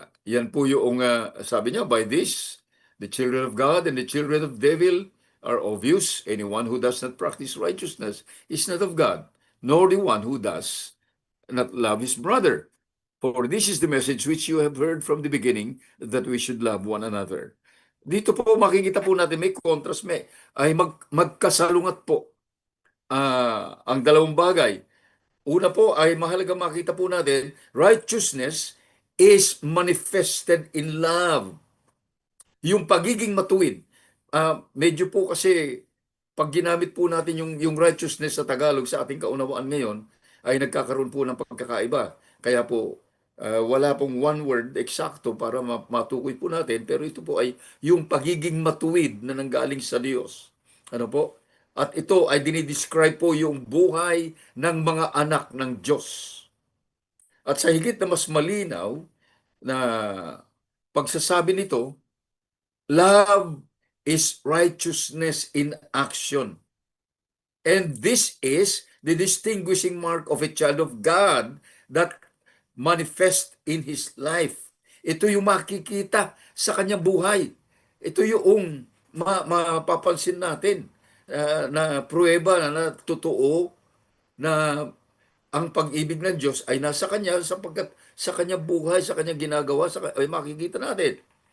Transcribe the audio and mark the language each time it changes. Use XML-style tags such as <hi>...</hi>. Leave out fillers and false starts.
<tl>Yan po yung sabi niya,</tl> <en>by this, the children of God and the children of devil are obvious. Anyone who does not practice righteousness is not of God, nor the one who does not love his brother. For this is the message which you have heard from the beginning, that we should love one another.</en> <tl>Dito po makikita po natin may contrast, ay magkasalungat po ang dalawang bagay. Una po ay mahalaga makita po natin,</tl> <en>righteousness is manifested in love.</en> <tl>Yung pagiging matuwid. Medyo po kasi pag ginamit po natin yung righteousness sa Tagalog sa ating kaunawaan ngayon, ay nagkakaroon po ng pagkakaiba. Kaya po, wala pong one word eksakto para matukoy po natin, pero ito po ay yung pagiging matuwid na nanggaling sa Diyos. Ano po? At ito ay dinidescribe po yung buhay ng mga anak ng Diyos. At sa higit na mas malinaw na pagsasabi nito,</tl> <en>love is righteousness in action. And this is the distinguishing mark of a child of God that manifest in his life.</en> <tl>Ito yung makikita sa kanyang buhay. Ito yung mapapansin natin na pruweba na totoo na ang pag-ibig ng Diyos ay nasa kanya, sapagkat sa kanyang buhay, sa kanyang ginagawa, ay makikita natin.</tl>